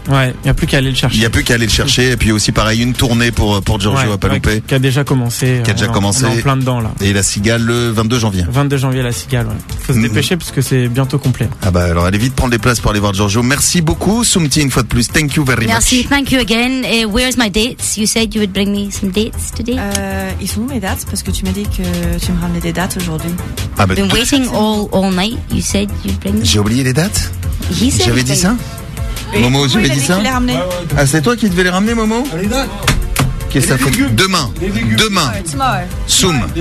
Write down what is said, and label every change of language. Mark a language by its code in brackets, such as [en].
[fr] Ouais, il n'y a plus qu'à aller le chercher. Il n'y a plus qu'à aller le chercher. Et puis aussi, pareil, une tournée pour Giorgio, ouais, à pas louper. Qui a déjà commencé. Qui a déjà commencé. On est en plein dedans là. Et la Cigale le 22 janvier. 22 janvier, la Cigale, ouais. Faut se dépêcher parce que c'est bientôt complet. Ah bah alors, allez vite prendre les places pour aller voir Giorgio. Merci beaucoup, Soumti, une fois de plus. [en] Thank you very much. Merci, thank you again. Et where's my dates? You said you would bring me some dates today. [fr] Ils sont où mes dates? Parce que tu m'as dit que tu me ramenais des dates aujourd'hui. [en] Ah bah, been waiting all night. You said you'd bring me. [fr] J'ai oublié les dates. [en] He said [fr] j'avais dit ça. Oui. Momo, j'avais dit ça. Ah, c'est toi qui devais les ramener, Momo. Qu'est-ce que ça fait? Demain. Demain. Soum.